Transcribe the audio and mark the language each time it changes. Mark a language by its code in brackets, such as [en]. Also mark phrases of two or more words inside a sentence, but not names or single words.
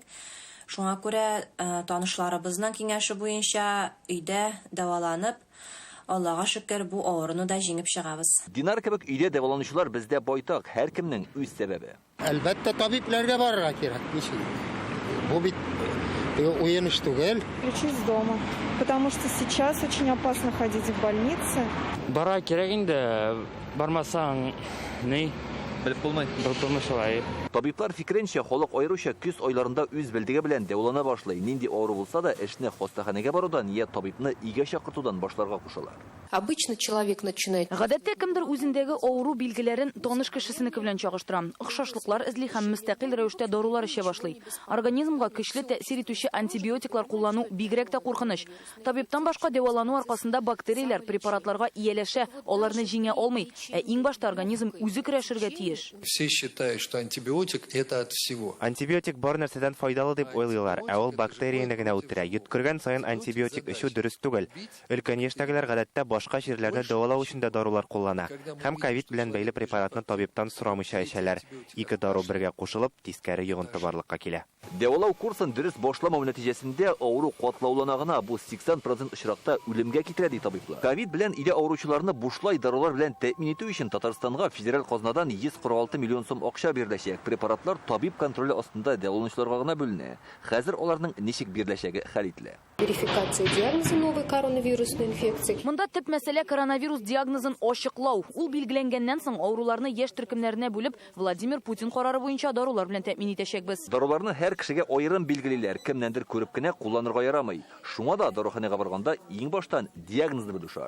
[tt] Шуңа күрә танышларыбызның киңәше буенча өйдә дәваланып, Аллага шөкер, бу авыруны да җиңеп чыгабыз. Динар кебек өйдә дәваланучылар бездә байтак, һәр кемнең үз сәбәбе. Әлбәттә табибларга барырга кирәк. Бу бит уен эш түгел. [ru] Лечусь дома, потому что сейчас очень опасно ходить в больнице. [tt] Бара кирәк инде, бармасаң ни? Белеп булмый. Булмый. Табиблар фикеренчә, халык аеруча күз айларында үз белдеге белән дәвалана башлый. Нинди авыру булса да, эшне хастаханәгә барудан я табибны өйгә чакыртудан башларга кушалар. [ru] Обычно человек начинает. [tt] Гадәттә кемдер үзендәге авыру билгеләрен таныш кешесенеке белән чагыштыра. Охшашлыклар эзли һәм мөстәкыйль рәвештә дарулар эчә башлый. Организмга көчле тәэсир итүче антибиотиклар куллану бигрәк тә куркыныч. Табибтан башка дәвалану аркасында бактерияләр препаратларга ияләшә, аларны җиңә алмый, ә иң башта организм үзе көрәшергә тиеш. [ru] Все считают, что антибиотик это от всего. [tt] Антибиотик бар нәрсәдән файдалы дип уйлыйлар, ә ул бактерияны генә үтерә. Йоткырган саен антибиотик эчү дөрес түгел. Өлкән яшьтәгеләр гадәттә башка җирләрне дәвалау өчен дә дарулар куллана. Һәм ковид белән бәйле препаратны табибтан сорамыйча эчәләр. Ике дару бергә кушылып, тискәре йогынты барлыкка килә. Дәвалау курсын дөрес башламау нәтиҗәсендә авыру катлаулана гына, бу 80% очракта үлемгә китерә ди табиблар. Ковид белән өйдә авыручыларны бушлай дарулар белән тәэмин итү өчен Татарстанга федераль казнадан 146 миллион сум акча биреләчәк. Препаратлар табиб контроле астында дәваланучыларга гына бүленә. Хәзер аларның ничек биреләчәге хәл ителә. [ru] Верификация диагноза новой коронавирусной инфекции. [tt] Монда төп мәсьәлә коронавирус диагнозын ачыклау. Ул билгеләнгәннән соң авыруларны яшь төркемнәренә бүлеп, Владимир Путин карары буенча дарулар белән тәэмин итәчәкбез. Даруларны һәр кешегә аерым билгелиләр, кемнәндер күреп кенә кулланырга ярамый. Шуңа да даруханәгә барганда иң баштан диагнозны белү шарт.